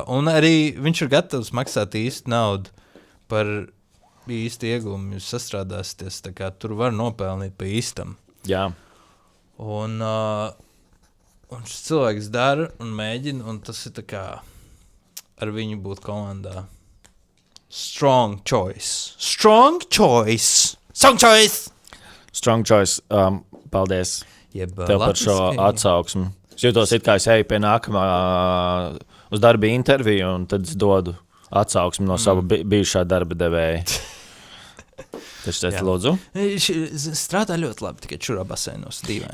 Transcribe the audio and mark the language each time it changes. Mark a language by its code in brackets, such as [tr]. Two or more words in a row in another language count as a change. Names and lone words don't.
[lv] Un arī viņš ir gatavs maksāt īstu naudu par īstu iegūmu. Jūs sastrādāsieties, tā kā tur var nopelnīt pa īstam. Jā. Un šis cilvēks dara un mēģina, un tas ir tā kā ar viņu būt komandā. [en] Strong choice. Strong choice. Strong choice. Strong choice. [lv] Paldies tev par šo atsauksmi. Es jūtos, it kā es eju pie nākamā uz darba interviju, un tad es dodu atsauksmi no sava bijušā darba devēja. Tas lūdzu. Strādā ļoti labi, tikai čurā basēnos dīvaini.